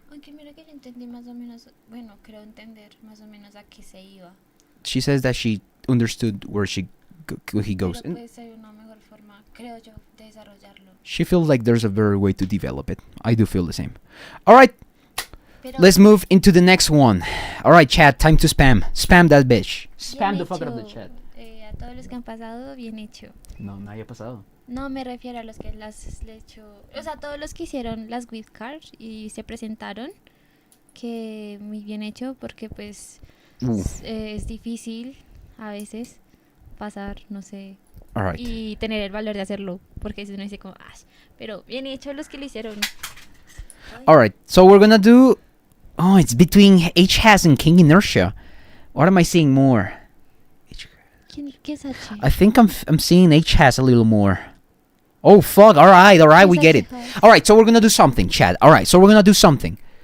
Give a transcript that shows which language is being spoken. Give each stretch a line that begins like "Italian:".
Spanish: Aunque mira que yo entendí más o menos, bueno, creo entender más o menos a qué se iba.
English: She says that she understood where he goes.
Spanish: Pero puede ser una mejor forma, creo yo, de desarrollarlo.
English: She feels like there's a better way to develop it. I do feel the same. All right, let's move into the next one. All right, chat, time to spam. Spam that bitch. Spam the fuck out of the chat.
Spanish: A todos los que han pasado, bien hecho. No, nadie ha pasado. No, me refiero a los que las le hecho, o sea, todos los que hicieron las WILDCARDS y se presentaron, que muy bien hecho, porque pues es difícil a veces pasar, no sé,
English: All right.
Spanish: y tener el valor de hacerlo, porque si uno dice como, pero bien hecho los que lo hicieron.
English: All right, so we're gonna do. Oh, it's between Hhas and King Inertia. What am I seeing more?
Spanish: ¿Qué es H?
English: I think I'm seeing Hhas a little more. Oh fuck! All right, we get it. All right, so we're gonna do something, Chad. All right, so we're gonna do something.